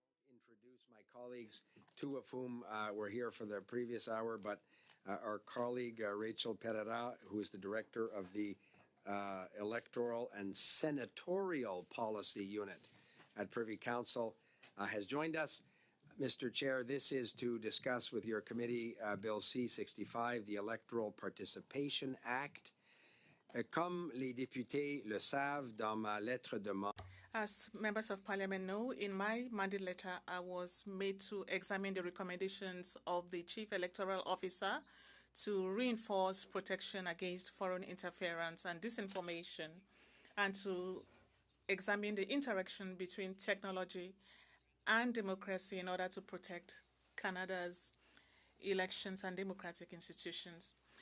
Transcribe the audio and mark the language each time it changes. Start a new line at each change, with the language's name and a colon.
English: Introduce my colleagues, two of whom were here for the previous hour, but our colleague Rachel Pereira, who is the director of the Electoral and Senatorial Policy Unit at Privy Council, has joined us. Mr. Chair, this is to discuss with your committee Bill C-65, the Electoral Participation Act.
French: Comme les députés le savent, dans ma lettre de
English: As members of parliament know, in my mandate letter, I was made to examine the recommendations of the chief electoral officer to reinforce protection against foreign interference and disinformation, and to examine the interaction between technology and democracy in order to protect Canada's elections and democratic institutions.